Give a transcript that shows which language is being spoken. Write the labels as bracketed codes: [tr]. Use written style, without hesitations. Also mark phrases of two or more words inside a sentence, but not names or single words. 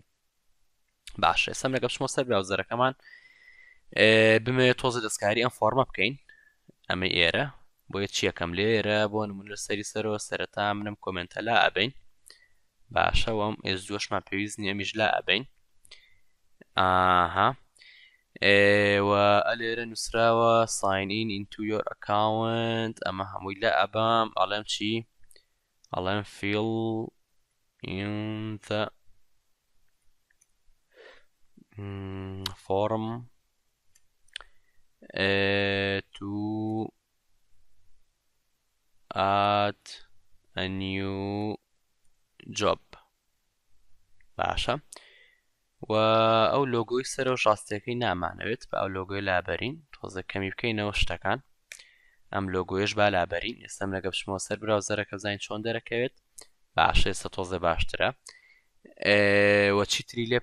[ckb] باشە ئێستا لەگە بچمە سەر براوزەرەکەمان بمێ تۆزە دەستکاری ئەم فۆرمە بکەین ئەمە ئێرە بۆ چیەکەم لێرە بۆ نمونە سەری سەرەوە سەرەتا منم کۆمنتە لا ئەبین باشە وەم ئێزدوشمان پێویست نیە میش لا ئەبین ئاها و ئەلێرە نووسراوە [en] sign in into your account [ckb] ئەمە هەمووی لا ئەبام ئەڵێم چی ئەڵێم [en] fill in the form to add a new job [ckb] باشە و ئەو لۆگۆی سەرەوە ڕاستیەکەی نامانەوێت بە ئەو لۆگۆی لابەرین تۆزە کەمی بکەینەوە شتەکان ئەم لۆگۆیش با لابەرین ئێستام لەگە بچمەوە سەر براوزەرەکە بزانین چۆن دەرەکەوێت باشە ئێستا تۆزە باشترە وە چیتری لێ